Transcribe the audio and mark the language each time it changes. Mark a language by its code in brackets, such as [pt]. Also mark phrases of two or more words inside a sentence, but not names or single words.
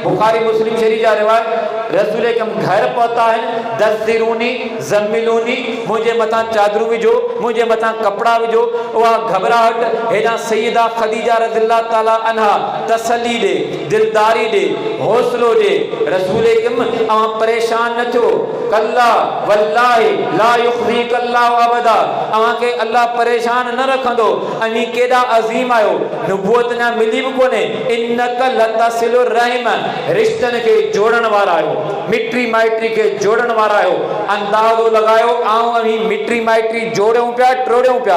[sd] बुखारी मुस्लिम शरीफ जा रिवायत, रसूल अकरम घर पहुता आहिनि, [ar] دثروني زملوني, [sd] मुंहिंजे मथां चादरूं विझो, मुंहिंजे मथां कपिड़ा विझो। उहा घबराहट हेॾां सैयदा ख़दीजा [ar] رضي الله تعالى عنها [sd] तसली ॾे, दिलदारी ॾे, हौसलो ॾे। रसूल अकरम अवां परेशान न थियो, [ar] كلا والله لا يخزيك الله أبدا, [sd] अवांखे अल्लाह परेशान न रखंदो। अनी केॾा अज़ीम आयो, नुबुवत न मिली बि कोन्हे। [ar] إنك لتصل الرحم, [sd] रिश्तनि खे जोड़ण वारा आहियो, मिट्री माइट्री खे जोड़ण वारा आहियो। अंदाज़ो लॻायो आऊं अहीं मिट्री माइट्री जोड़ियूं पिया, टोड़ियूं पिया।